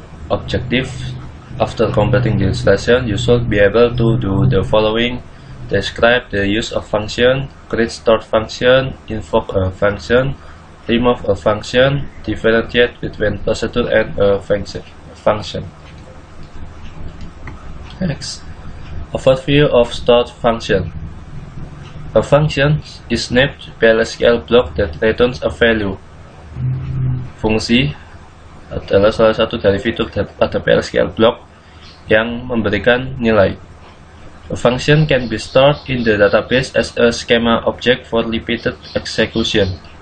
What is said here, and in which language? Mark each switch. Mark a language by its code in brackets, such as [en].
[en] Objective: after completing this lesson, you should be able to do the following: describe the use of function, create stored function, invoke a function, remove a function, differentiate between procedure and a function. Next, overview of stored function. A function is named PLSQL block that returns a value. [id] Fungsi adalah salah satu dari fitur pada PLSQL block yang memberikan nilai. [en] A function can be stored in the database as a schema object for repeated execution.